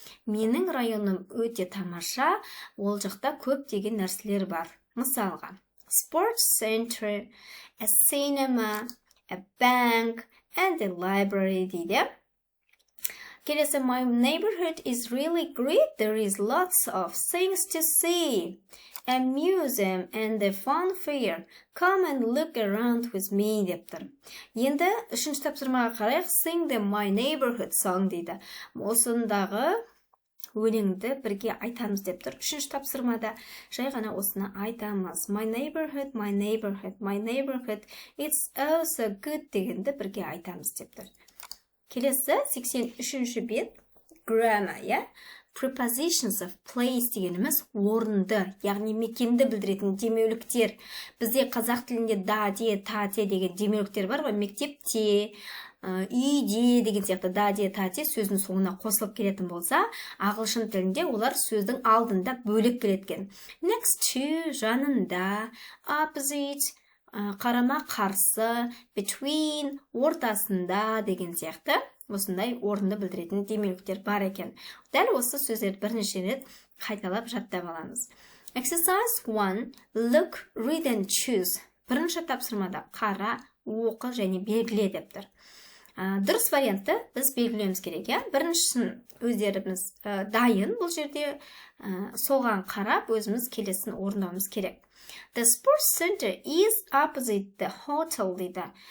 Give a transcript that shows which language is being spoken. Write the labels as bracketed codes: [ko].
[kk] Менің районым өте тамаша, ол жақта көп деген нәрселер бар. Мысалға, [en] sports center, a cinema, a bank, and a library [kk] дейді. Келесі, [en] my neighborhood is really great. There is lots of things to see. A museum and a fun fair. Come and look around with me [kk] деп тұр. Енді үшінші тапсырмаға қарайық. [en] Sing the my neighborhood song [kk] дейді. Осындағы өлеңді бірге айтамыз деп тұр. Үшінші тапсырмада жай ғана осыны айтамыз. [en] My neighborhood, my neighborhood, my neighborhood. It's also good [kk] дегенді бірге айтамыз деп тұр. Келесі 83-ші бет. [en] Grammar, yeah? [kk] Prepositions of place дегеніміз орынды, яғни мекенді білдіретін демеуліктер. Бізде қазақ тілінде да, де, та, те деген демеуліктер бар ғой. Мектепте, үйде деген сияқты да, де, та, те сөздің соңына қосылып келетін болса, ағылшын тілінде олар сөздің алдында бөлек келеткен. Next to, жанында, opposite, қарама қарсы, between, ортасында деген сияқты осындай орынды білдіретін демеуліктер бар екен. Дәл осы сөздерді бірнеше рет қайталап жаттап аламыз. [en] Exercise 1. Look, read and choose. [kk] Бірінші тапсырмада қара, оқы және белгіле деп тұр. Дұрыс вариантты біз белгілеуіміз керек. Біріншісін өздеріміз дайын, бұл жерде соған қарап өзіміз келесін орындауымыз керек. [en] The sports center is opposite the hotel [kk] дейді.